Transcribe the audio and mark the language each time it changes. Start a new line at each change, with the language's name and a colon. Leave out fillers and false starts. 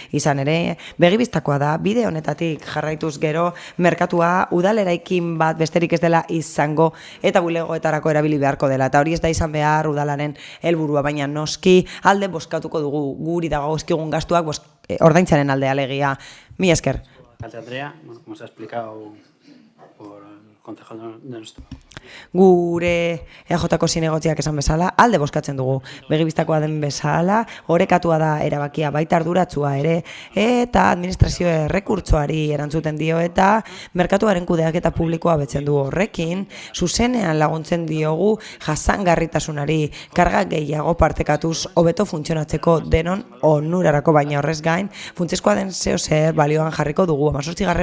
Basque: Izan ere, begibistakoa da bide honetatik jarraituz gero merkatua udaleraikin bat besterik ez dela izango eta bulegoetarako erabili beharko dela. Eta hori ez da izan behar udalaren helburua, baina noski alde bozkatuko dugu guri dagozkigun gastuak ordaintzaren alde alegia. Mila esker.
Spanish: Andrea, como se ha explicado por el concejal de nuestro...
Basque: Gure EAJko zinegotziak esan bezala, alde bozkatzen dugu. Begibistakoa den bezala, orekatua da erabakia baita arduratsua ere, eta administrazio errekurtsoari erantzuten dio eta merkatuaren kudeaketa publikoa betzen du horrekin, zuzenean laguntzen diogu jasangarritasunari, karga gehiago partekatuz hobeto funtzionatzeko denon onurarako, baina horrez gain, funtsezkoa den zer balioan jarriko dugu 18.